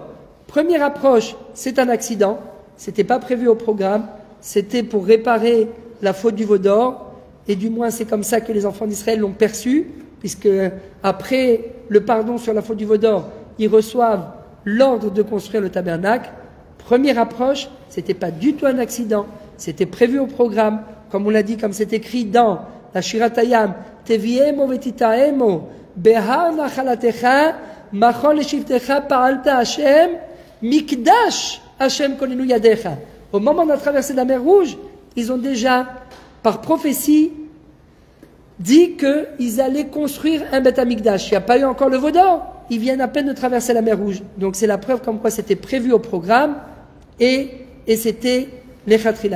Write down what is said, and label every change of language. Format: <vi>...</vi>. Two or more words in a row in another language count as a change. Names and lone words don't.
<fr>Première approche, c'est un accident, c'était pas prévu au programme, c'était pour réparer la faute du veau d'or, et du moins c'est comme ça que les enfants d'Israël l'ont perçu, puisque après le pardon sur la faute du veau d'or, ils reçoivent l'ordre de construire le tabernacle. Première approche, c'était pas du tout un accident, c'était prévu au programme, comme on l'a dit, comme c'est écrit dans la Shiratayam,</fr> <he>תביאמו ותטעמו בהר נחלתך מכון לשבתך פעלת השם מקדש השם כוננו ידיך.</he> <fr>Au moment de la traversée de la mer Rouge, ils ont déjà, par prophétie, dit qu'ils allaient construire un Beth Amikdash. Il n'y a pas eu encore le veau d'or. Ils viennent à peine de traverser la mer Rouge. Donc c'est la preuve comme quoi c'était prévu au programme et c'était l'Echatrila.</fr>